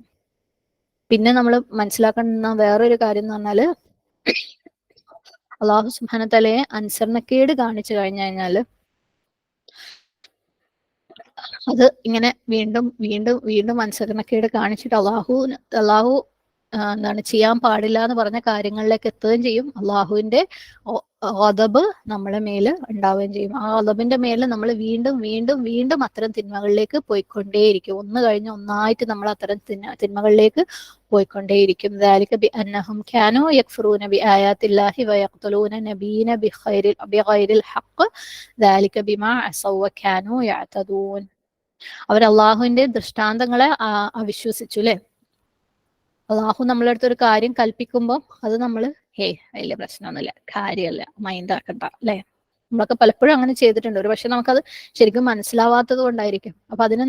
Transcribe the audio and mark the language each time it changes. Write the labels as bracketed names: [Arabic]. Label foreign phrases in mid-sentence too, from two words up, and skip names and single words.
[Malayalam] പിന്നെ നമ്മൾ മനസ്സിലാക്കുന്ന വേറൊരു കാര്യം എന്ന് പറഞ്ഞാല്, അള്ളാഹു [Arabic] سبحانه وتعالى [Malayalam] അനുസരണക്കേട് കാണിച്ചു കഴിഞ്ഞാല് അത് ഇങ്ങനെ വീണ്ടും വീണ്ടും വീണ്ടും അനുസരണക്കേട് കാണിച്ചിട്ട് അള്ളാഹു എന്താണ് ചെയ്യാൻ പാടില്ല എന്ന് പറഞ്ഞ കാര്യങ്ങളിലേക്ക് എത്തുകയും ചെയ്യും. അള്ളാഹുവിന്റെ ഗദബ് നമ്മളെ മേല് ഉണ്ടാവുകയും ചെയ്യും. ആ ഗദബിന്റെ മേല് നമ്മൾ വീണ്ടും വീണ്ടും വീണ്ടും അത്തരം തിന്മകളിലേക്ക് പോയിക്കൊണ്ടേയിരിക്കും. ഒന്ന് കഴിഞ്ഞ് ഒന്നായിട്ട് നമ്മൾ അത്തരം തിന്മകളിലേക്ക് പോയിക്കൊണ്ടേയിരിക്കും. [Arabic] ذلك بأنهم كانوا يكفرون بآيات الله ويقتلون النبيين بغير الحق ذلك بما عصوا وكانوا يعتدون. [Malayalam] അവർ അള്ളാഹുവിന്റെ ദൃഷ്ടാന്തങ്ങളെ അവിശ്വസിച്ചു അല്ലെ. അള്ളാഹു നമ്മളെ അടുത്തൊരു കാര്യം കൽപ്പിക്കുമ്പോൾ അത് നമ്മൾ വലിയ പ്രശ്നമൊന്നുമില്ല, കാര്യമല്ല, മൈൻഡ് ആക്കണ്ട അല്ലെ. നമ്മളൊക്കെ പലപ്പോഴും അങ്ങനെ ചെയ്തിട്ടുണ്ട്. ഒരു പക്ഷെ നമുക്കത് ശരിക്കും മനസ്സിലാവാത്തത് കൊണ്ടായിരിക്കും.